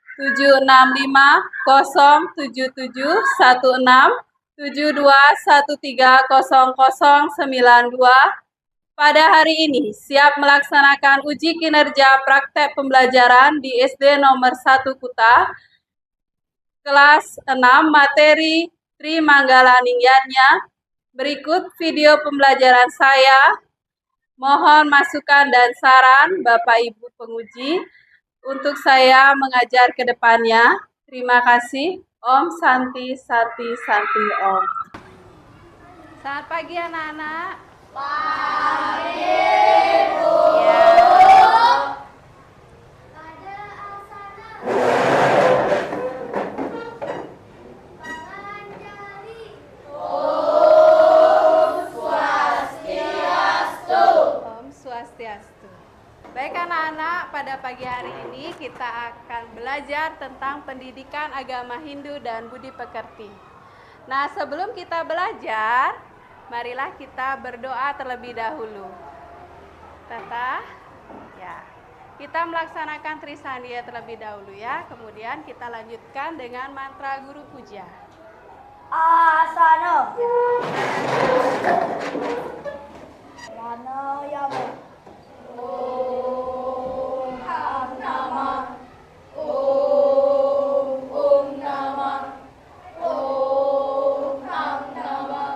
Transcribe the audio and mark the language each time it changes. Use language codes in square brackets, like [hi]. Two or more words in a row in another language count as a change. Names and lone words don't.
[id] 76507771672130092 pada hari ini siap melaksanakan uji kinerja praktek pembelajaran di SD nomor 1 Kuta, kelas 6 materi Tri Manggala Ningyatnya. Berikut video pembelajaran saya. Mohon masukan dan saran Bapak Ibu penguji untuk saya mengajar ke depannya. Terima kasih. [sa] Om Santi Santi Santi Om. [id] Selamat pagi anak-anak. Pagi, Bu. Ya. Pada asana. Panganjali. [sa] Om Swastiastu. Om Swastiastu. [id] Baik anak-anak, pada pagi hari ini kita akan belajar tentang pendidikan agama Hindu dan budi pekerti. Nah, sebelum kita belajar, marilah kita berdoa terlebih dahulu. Tata, ya. Kita melaksanakan Trisandia terlebih dahulu ya. Kemudian kita lanjutkan dengan mantra guru puja. [sa] Asana. Pranayama. Om Namah. Om Namah. Om Namah.